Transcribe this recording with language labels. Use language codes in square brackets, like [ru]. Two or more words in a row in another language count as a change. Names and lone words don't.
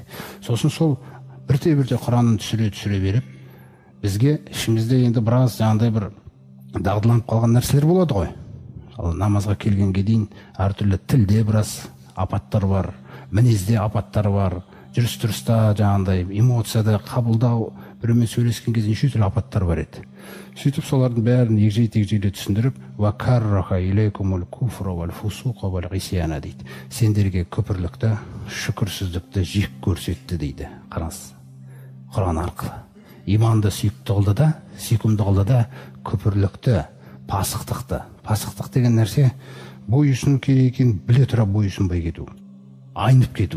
[kk] Сосын сол бірте-бірте Құранын түсіре беріп, бізге ішімізде енді біраз жаңағыдай бір дағдыланып қалған нәрселер болады ғой. Намазға келгенге дейін әртүрлі тілде біраз апаттар бар, мінезде апаттар бар, жүріс-тұрыста жаңағыдай эмоцияда қабылдау, біреумен сөйлескен кезде неше түрлі апаттар бар еді. Сөйтіп солардың бәрін егжей-тегжейлі түсіндіріп, [ar] وكره إليكم الكفر والفسوق والعصيان дейді. [kk] Сендерге күпірлікті, шүкірсіздікті жек көрсетті дейді. Қараңыз, Құран арқылы. Иманды сүйкімді қылды да, күпірлікті, пасықтық деген нәрсе бойұсыну керек екенін біле тұра бойұсынбай кету, айнып кету.